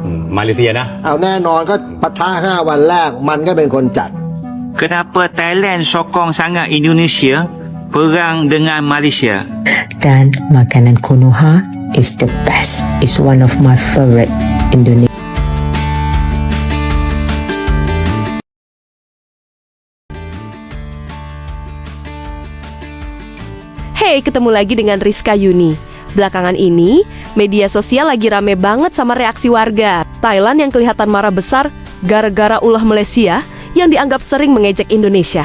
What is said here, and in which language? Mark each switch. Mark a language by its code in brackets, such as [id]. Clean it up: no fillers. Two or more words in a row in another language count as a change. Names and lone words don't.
[th] มาเลเซียนะ เอาแน่นอนก็ปะทะ5 วันแรกมันก็เป็นคนจัด [ms] Kenapa Thailand sokong sangat Indonesia perang dengan Malaysia? [id] Dan makanan [en] Konoha is the best. It's one of my favorite Indonesia. [id] Hey, ketemu lagi dengan Rizka Yuni. Belakangan ini, media sosial lagi rame banget sama reaksi warga Thailand yang kelihatan marah besar gara-gara ulah Malaysia yang dianggap sering mengejek Indonesia.